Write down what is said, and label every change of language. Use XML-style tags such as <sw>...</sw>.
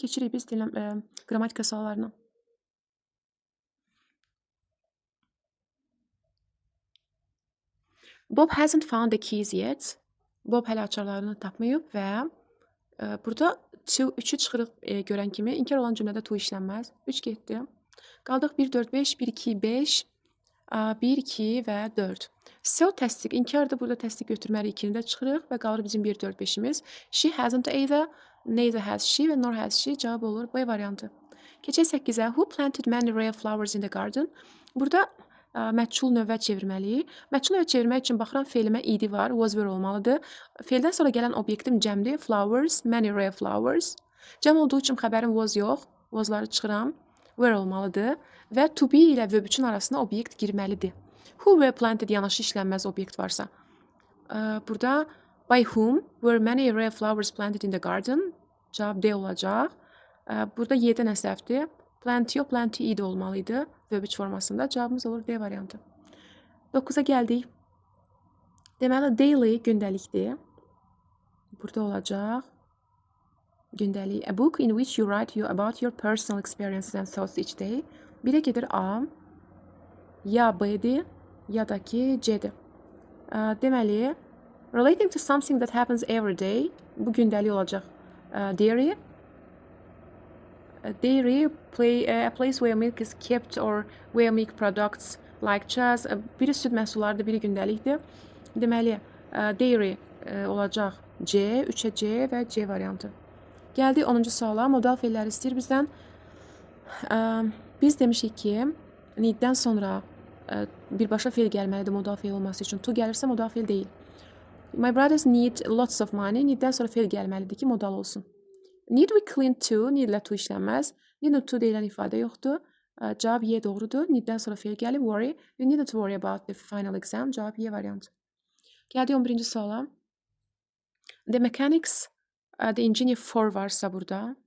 <az>Keçirik biz qrammatika suallarına.</az> <en>Bob hasn't found the keys yet.</en> <az>Bob hələ açarlarını tapmayıb və burada 3-ü çıxırıq görən kimi inkar olan cümlədə to işlənməz. 3 getdi. Qaldıq 1, 4, 5, 1, 2, 5. 1, 2 və 4. So təsdiq, inkardır. Burada təsdiq götürməli 2-ni də çıxırıq və qalır bizim 1, 4, 5-imiz. She hasn't either, neither has she və nor has she cavab olur B variantı. Keçək 8-ə.</az> <en>Who planted many rare flowers in the garden?</en> <az>Burada məchul növbə çevirməliyik. Məchul növbə çevirmək üçün baxıram fe'limə id var, was were olmalıdır. Fe'ldən sonra gələn obyektim cəmdir.</az> <en>Flowers, many rare flowers.</en> <az>Cəm olduğu üçün xəbərim was yox. Was'ları çıxıram. Were olmalıdır və to be ilə verb üçün arasına obyekt girməlidir.</az> <en>Who were planted</en> <az>yanaşı işlənməz obyekt varsa.</az> <en>Burada by whom were many rare flowers planted in the garden?</en> <az>Cavab D olacaq. Burada Y-də nə səhvdir? Plenty yox, plenty id olmalıydı. Verb 3 formasında. Cavabımız olur D variantı. 9-a gəldik. Deməli, daily gündəlikdir. Burada olacaq. Gündəlik.</az> <en>A book in which you write about your personal experiences and thoughts each day.</en> <az>Birə gedir A. Ya B'dir, ya da ki C'dir. Deməli,</az> <en>relating to something that happens every day.</en> <az>Bu gündəlik olacaq. Dairy.</az> <en>Dairy, a place where milk is kept or where milk products like cheese.</en> <az>Biri süd məhsullarıdır, biri gündəlikdir. Deməli, dairy olacaq C, 3-ə C və C variantı. Gəldik 10-cu suala. Modal fe'lləri istəyir bizdən. Biz demişik ki, need-dən sonra birbaşa fe'l gəlməlidir modal fe'l olması üçün. To gəlirsə modal fe'l deyil.</az> <en>My brothers need lots of money.</en> <az>Need-dən sonra fe'l gəlməlidir ki, modal olsun.</az> <en>Need we clean to?</en> <az>Need-lə to işlənməz. Need to deyilən ifadə yoxdur. Cavab Y doğrudur. Need-dən sonra fe'l gəlib.</az> <en>Worry. You needed to worry about the final exam.</en> <az>Cavab Y variantı. Gəldik 11-ci suala.</az> <en>The mechanics, the engineer for</en> <az>varsa burada.</az>